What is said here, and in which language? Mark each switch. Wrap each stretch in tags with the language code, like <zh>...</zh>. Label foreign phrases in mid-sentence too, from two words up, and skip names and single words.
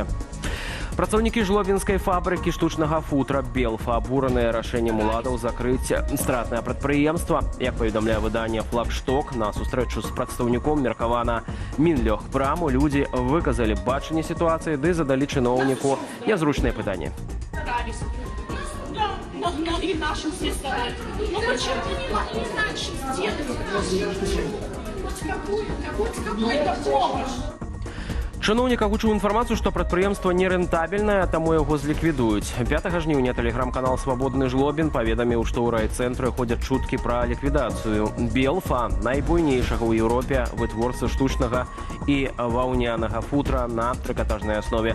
<be>Працаўнікі жлобінскай фабрыкі штучнага футра «Белфа» абураныя рашэннем уладаў закрыць стратнае прадпрыемства. Як паведамляе выданне «Флагшток», на сустрэчу з прадстаўніком меркавана Мінлёгпраму людзі выказалі бачанне сітуацыі ды задалі чыноўніку нязручныя пытанні.</be> <ru>И нашим все стараются. Ну почему не могли раньше сделать? Хоть какой-то помощь.</ru> <be>Чыноўнік агучыў інфармацыю, што прадпрыемства нерэнтабельнае, таму яго зліквідуюць. 5 жніўня тэлеграм-канал «Свабодны Жлобін» паведаміў, што ў райцэнтры ходзяць чуткі пра ліквідацыю «Белфа», найбуйнейшага ў Еўропе вытворцы штучнага і ваўнянага футра на трыкатажнай аснове.</be>